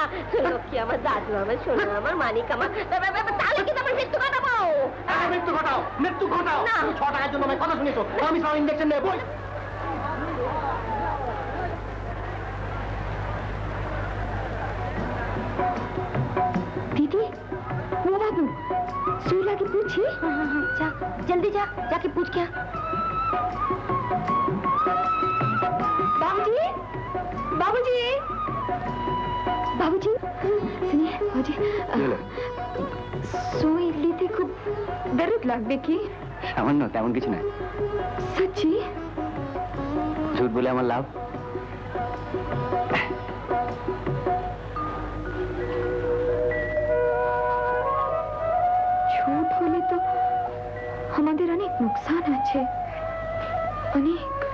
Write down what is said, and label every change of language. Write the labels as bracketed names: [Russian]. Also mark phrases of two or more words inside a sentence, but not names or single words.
[Bangla] লক্ষ্মী আমার, দাদু আমার, সোনা আমার, মানিক আমার, তাহলে কিন্তু আমার মৃত্যু ঘটাবো। মৃত্যু ঘটাও, মৃত্যু ঘটাও। না। 6 টাকার জন্য আমার কথা শুনেছো, আমি সব ইঞ্জেকশন নেবো। [Hindi] दीदी वो बाबू सुई लाके पूछी। जा जल्दी जा, जाके पूछ क्या। बाबूजी, बाबूजी, बाबूजी, सुनिए बाबूजी, सुई लेते खूब दर्द [Bangla] লাগবে কি? সামান্য, তেমন কিছু না। সত্যি? ঝুট বলে আমার লাভ? ঝুট হলে তো আমাদের অনেক নুকসান আছে, অনেক।